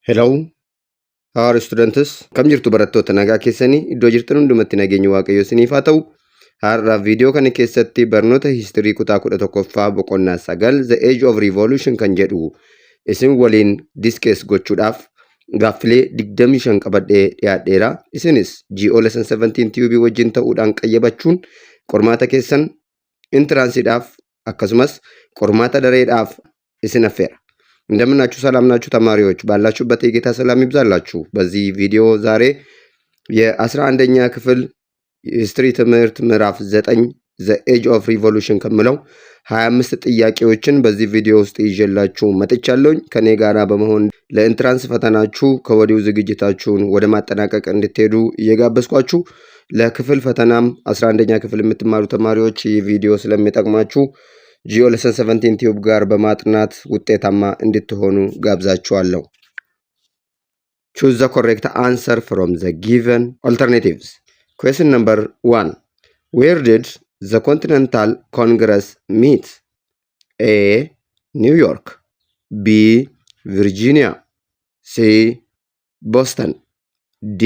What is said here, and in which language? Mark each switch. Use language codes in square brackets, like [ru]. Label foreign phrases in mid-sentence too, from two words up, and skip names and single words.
[en] Hello, how are students? [om] Kam jirtu barattoota nagaa keessanii iddoo jirtan hundumatti nageenyi waaqayyo isiniif haa ta'u. Har'a viidiyoo kana keessatti barnoota history kutaa 11ffaa boqonnaa 9 The Age of Revolution kan jedhu isin waliin discuss gochuudhaaf gaaffilee 25 qabadhee dhiyaadheera. Isinis GO lesson 17 TUB wajjin ta'uudhaan qayyabachuun qormaata keessan intiraansiidhaaf akkasumas qormaata dareedhaaf isin affeera. [am] እንደምናችሁ ሰላም ናችሁ ተማሪዎች ባላችሁበት የጌታ ሰላም ይብዛላችሁ። በዚህ ቪዲዮ ዛሬ የ11ኛ ክፍል ሂስትሪ ትምህርት ምዕራፍ 9 The Age of Revolution ከምለው 25 ጥያቄዎችን በዚህ ቪዲዮ ውስጥ ይዤላችሁ መጥቻለሁ። ከኔ ጋራ በመሆን ለኢንትራንስ ፈተናችሁ ከወዲሁ ዝግጅታችሁን ወደ ማጠናቀቅ እንድትሄዱ እየጋበዝኳችሁ ለክፍል ፈተናም 11ኛ ክፍል የምትማሩ ተማሪዎች ይህ ቪዲዮ ስለሚጠቅማችሁ GO lesson 17 ቲዩብ ጋር በማጥናት ውጤታማ እንድትሆኑ ጋብዛችኋለሁ። [en] Choose the correct answer from the given alternatives. Question number 1. Where did the Continental Congress meet? A. New York. B. Virginia. C. Boston. D.